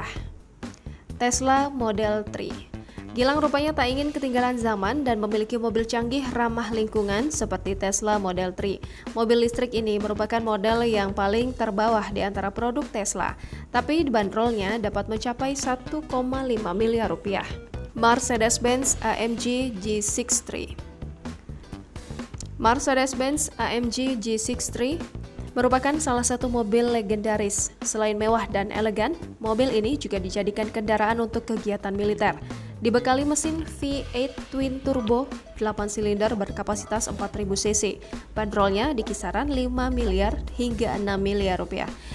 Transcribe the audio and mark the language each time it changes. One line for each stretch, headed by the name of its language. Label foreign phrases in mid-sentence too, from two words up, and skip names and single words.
Indonesian: Tesla Model 3. Gilang rupanya tak ingin ketinggalan zaman dan memiliki mobil canggih ramah lingkungan seperti Tesla Model 3. Mobil listrik ini merupakan model yang paling terbawah di antara produk Tesla, tapi bandrolnya dapat mencapai 1,5 miliar rupiah. Mercedes-Benz AMG G63. Mercedes-Benz AMG G63 merupakan salah satu mobil legendaris. Selain mewah dan elegan, mobil ini juga dijadikan kendaraan untuk kegiatan militer. Dibekali mesin V8
English: twin turbo
Indonesian: 8 silinder berkapasitas 4000 cc. Bandrolnya di kisaran 5 miliar hingga 6 miliar rupiah.